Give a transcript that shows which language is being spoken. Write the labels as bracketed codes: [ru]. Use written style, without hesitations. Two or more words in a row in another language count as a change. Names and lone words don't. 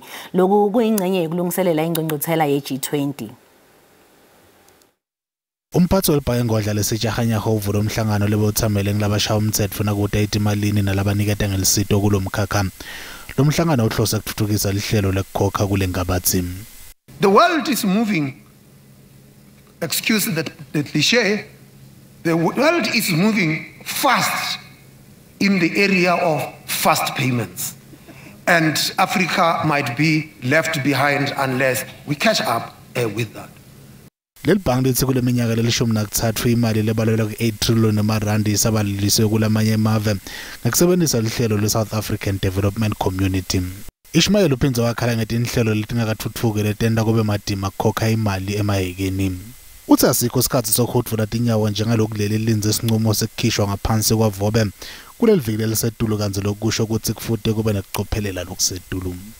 [ss] Lokhu kuyingcenye yokulungiselela ingqungquthela ye-G20. Umphathi welibhange ngodla lesijahanyaho uvula umhlangano lebothamele ngilabashaya umthetho nakude itimalini nalabaniketa ngelisito kulomkhakha. Lo mhlangano uhlose ukuthuthukisa lihlelo lekukhokha kulengabazi. [en] The world is moving, excuse the cliché, the world is moving fast in the area of fast payments. And Africa might be left behind unless we catch up with that. [ss] Leli bhange lithi kule minyaka lelishumi nakuthathu imali lebalelwa ku-8 trillion emarandi isabalilisiwe kulamanye emave ngokusebenzisa lihlelo le-South African Development Community. Ishmael uphinze wakhala ngetinhlelo letingakathuthuki letenta kube madima kukhokha imali emayekeni. Uthi asikho isikhathi sokuhudvula tinyawo njengalokhu leli linze isinqumo sekukhishwa ngaphansi kwavobe kuleli viki lelisetulu kanti lokusho ukuthi kufuthi kube nekucophelela lokusetulu.